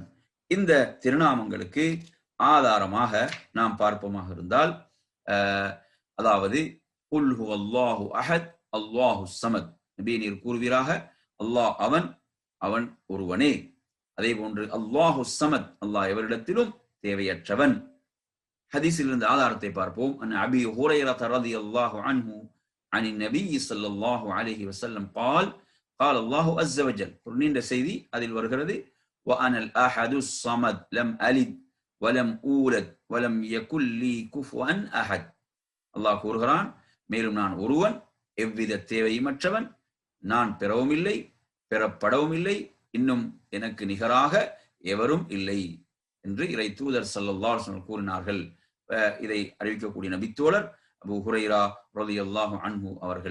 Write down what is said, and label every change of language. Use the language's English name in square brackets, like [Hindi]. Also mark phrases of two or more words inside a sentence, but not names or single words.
[Tamil] இந்த திருநாமங்களுக்கு ஆதாரமாக நாம் பார்ப்போமாக இருந்தால், அதாவது [Arabic] قل هو الله أحد الله الصمد, [Tamil] நபியே நீர் கூறுவீராக அல்லாஹ் அவன், அவன் ஒருவனே. அதே போன்று [Arabic] الله الصمد, [Tamil] அல்லாஹ் எவரிடத்திலும் தேவையற்றவன். ஹதீஸில் இருந்த ஆதாரத்தை பார்ப்போம். [Arabic] عن أبي هريرة رضي الله عنه عن النبي صلى الله عليه وسلم قال قال الله عز وجل. [Tamil] ஒரு நீண்ட செய்தி அதில் வருகிறது, [Arabic] وأنا الأحد الصمد لم ألد ولم أولد ولم يكن لي كفوا أحد. [Tamil] அல்லாஹ் கூறுகிறான், மேலும் நான் ஒருவன், எவ்வித தேவையுமற்றவன், நான் பெறவும் இல்லை பெறப்படவும் இல்லை, இன்னும் எனக்கு நிகராக எவரும் இல்லை என்று இறை தூதர் [Arabic] صلى الله عليه وسلم [Tamil] கூறினார்கள். இதை அறிவிக்கக்கூடிய நபித்தோழர் அபூ ஹுரைரா [Arabic] رضي الله عنه [Tamil] அவர்கள்.